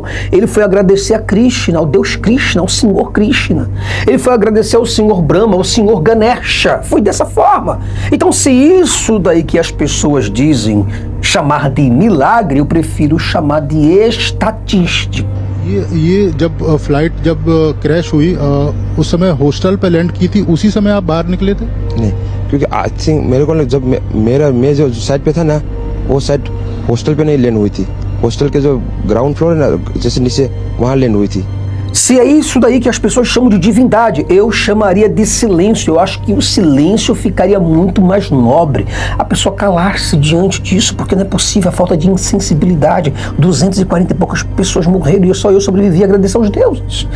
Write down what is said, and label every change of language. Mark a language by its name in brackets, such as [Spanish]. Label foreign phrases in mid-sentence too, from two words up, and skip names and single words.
[Portuguese] Ele foi agradecer a Krishna, ao Deus Krishna, ao Senhor Krishna. Ele foi agradecer ao Senhor Brahma, ao Senhor Ganesha. Foi dessa forma. Então, se isso daí que as pessoas dizem chamar de milagre, eu prefiro chamar de estatística. [Hindi] ये जब फ्लाइट जब क्रैश हुई उस समय हॉस्टल पे लैंड की थी, उसी समय आप बाहर निकले थे? नहीं, क्योंकि [English] I think [Hindi] मेरे को जब मैं जो साइड पे था ना, वो साइड हॉस्टल पे नहीं लैंड हुई थी. हॉस्टल के जो [English] ground floor [Hindi] है ना, जैसे नीचे, वहाँ लैंड हुई थी. [Portuguese] Se é isso daí que as pessoas chamam de divindade, eu chamaria de silêncio. Eu acho que o silêncio ficaria muito mais nobre. A pessoa calar-se diante disso, porque não é possível, a falta de insensibilidade. 240 e poucas pessoas morreram e só eu sobrevivi a agradecer aos deuses.